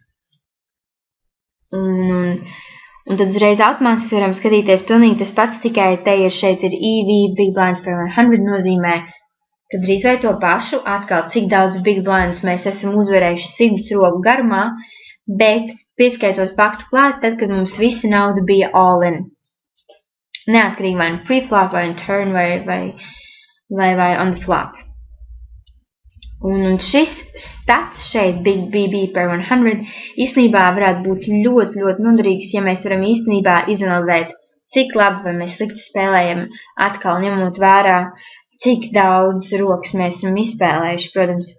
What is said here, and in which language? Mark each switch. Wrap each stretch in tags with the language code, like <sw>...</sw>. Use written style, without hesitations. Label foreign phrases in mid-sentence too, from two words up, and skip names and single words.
<lv>Un tad uzreiz automātiski varam skatīties pilnīgi tas pats, tikai te šeit ir EV,</lv> <en>big blinds per 100,</en> <lv>nozīmē, ka drīz vai to pašu, atkal cik daudz</lv> <en>big blinds</en> <lv>mēs esam uzvarējuši 100 roku garumā, bet pieskaitot faktu klāt, tad, kad mums visa nauda bija</lv> <en>all in.</en> <lv>Neatkarīgi vai no</lv> <en>free flop,</en> <lv>vai</lv> <en>on turn,</en> <lv>vai</lv> <en>on the flop.</en> <lv>Un šis stats šeit,</lv> <en>Big BB per 100,</en> <lv>īstenībā varētu būt ļoti, ļoti noderīgs, ja mēs varam īstenībā izanalizēt, cik labi vai mēs slikti spēlējam, atkal ņemot vērā, cik daudz rokas mēs esam izspēlējuši, protams.</lv>